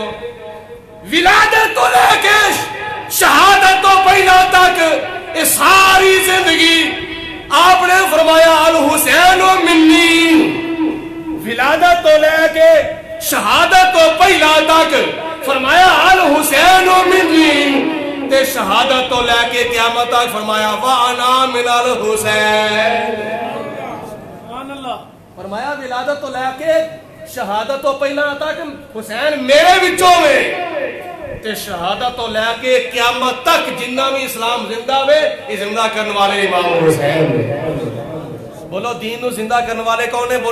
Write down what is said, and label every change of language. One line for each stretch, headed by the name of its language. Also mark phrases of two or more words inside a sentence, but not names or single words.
Punjabi: ولادت تو لیکے شہادت تو پہلا تک یہ ساری زندگی آپنے فرمایا
Arabic: الحسين مني.
Punjabi: ولادت تو لیکے شہادت تو پہلا تک فرمایا
Arabic: الحسين مني,
Punjabi: تے شہادت تو لیکے قیامت تک فرمایا
Arabic: وأنا من الحسين. سبحان الله.
Punjabi: فرمایا ولادت تو لیکے شہادت تو پہلا تک حسین میرے وچوں میں، تے شہادت تو لیکے قیامت تک جنا بھی اسلام زندہ وے یہ زندہ کرنے والے امام حسین. بولو دین نوں زندہ کرنے والے کون ہے?